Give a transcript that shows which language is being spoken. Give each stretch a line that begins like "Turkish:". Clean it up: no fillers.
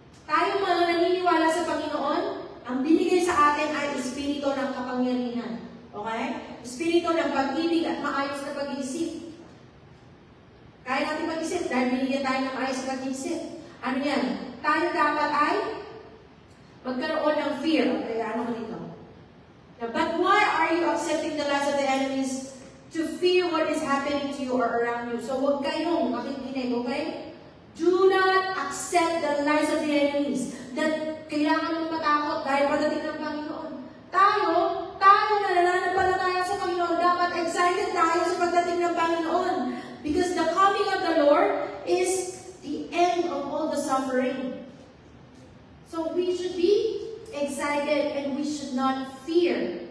Filipino: Tayo mga naniniwala sa Panginoon, ang binigay sa atin ay espiritu ng kapangyarihan. Okay? Espiritu ng pag-ibig at maayos na pag-iisip. Kaya natin mag-isip dahil binigyan tayo ng maayos na pag-iisip. Ano yan? Tayo dapat ay magkaroon ng fear. Kaya ano ko dito?
English: But why are you accepting the lies of the enemies to fear what is happening to you or around you?
Filipino: So huwag kayong makikinig, okay?
English: Do not accept the lies of the enemies that
Filipino: kailangan mong matakot dahil pagdating ng Panginoon. Tayo na nananampalataya sa Panginoon, dapat excited tayo sa pagdating ng Panginoon.
English: Because the coming of the Lord is the end of all the suffering. So we should be excited and we should not fear.